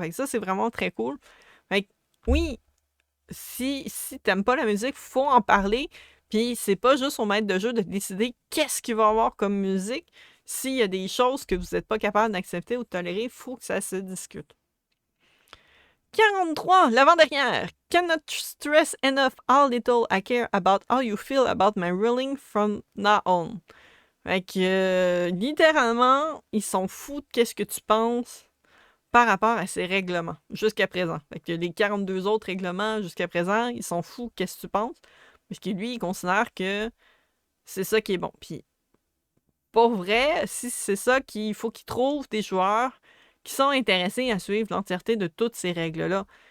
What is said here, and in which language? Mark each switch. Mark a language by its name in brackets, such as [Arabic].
[French] Fait que ça, c'est vraiment très cool. Fait que, oui, si t'aimes pas la musique, faut en parler. Puis c'est pas juste au maître de jeu de décider qu'est-ce qu'il va avoir comme musique. S'il y a des choses que vous n'êtes pas capable d'accepter ou de tolérer, il faut que ça se discute. 43, l'avant-dernière. [English] Cannot stress enough how little I care about how you feel about my ruling from now on. [French] Fait que, littéralement, ils sont fous de qu'est-ce que tu penses par rapport à ces règlements, jusqu'à présent. Fait que les 42 autres règlements, jusqu'à présent, ils sont fous de qu'est-ce que tu penses. Parce que lui, il considère que c'est ça qui est bon. Puis, pour vrai, si c'est ça qu'il faut qu'il trouve des joueurs qui sont intéressés à suivre l'entièreté de toutes ces règles-là.